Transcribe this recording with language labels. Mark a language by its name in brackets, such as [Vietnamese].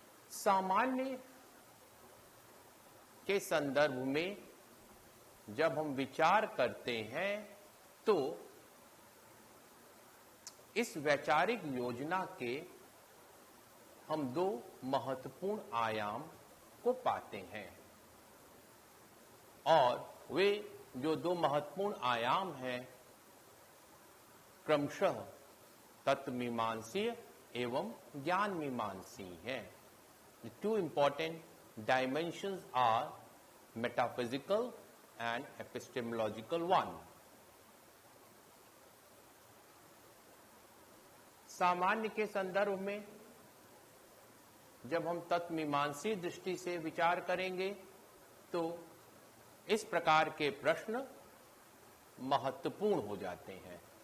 [Hindi] सामान्य के संदर्भ में जब हम विचार करते हैं तो इस वैचारिक योजना के हम दो महत्वपूर्ण आयाम को पाते हैं और वे जो दो महत्वपूर्ण आयाम हैं क्रमशः तत्वमीमांसीय एवं ज्ञान मीमांसीय हैं। [English] The two important dimensions are metaphysical and epistemological one. [Hindi] सामान्य के संदर्भ में जब हम तत्वमीमांसीय दृष्टि से विचार करेंगे तो इस प्रकार के प्रश्न महत्वपूर्ण हो जाते हैं।